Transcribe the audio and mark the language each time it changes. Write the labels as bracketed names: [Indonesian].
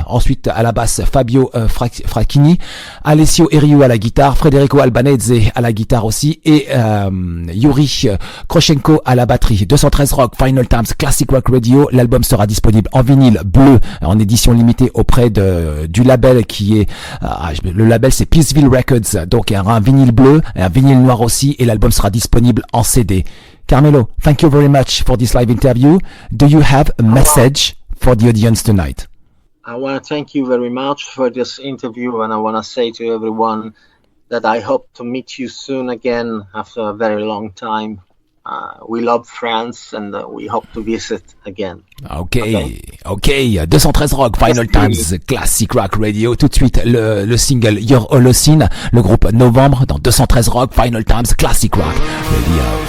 [French] Ensuite, à la basse, Fabio Fraschini, Alessio Erriu à la guitare, Federico Albanese à la guitare aussi et Yuri Croscenko à la batterie. 213 Rock, Vinylestimes Classic Rock Radio. L'album sera disponible en vinyle bleu, en édition limitée auprès du label qui est le label c'est PeaceVille Records, donc il y aura un vinyle bleu et un vinyle noir aussi, et l'album sera disponible en CD. [English] Carmelo, thank you very much for this live interview. Do you have a message for the audience tonight? I want to thank you very much for this interview, and I want to say to everyone that I hope to meet you soon again after a very long time. We love France and we hope to visit again. [French] Ok. 213 Rock, Vinylestimes Classic Rock Radio. Tout de suite, le single Your Holocene, le groupe Novembre dans 213 Rock, Vinylestimes Classic Rock Radio.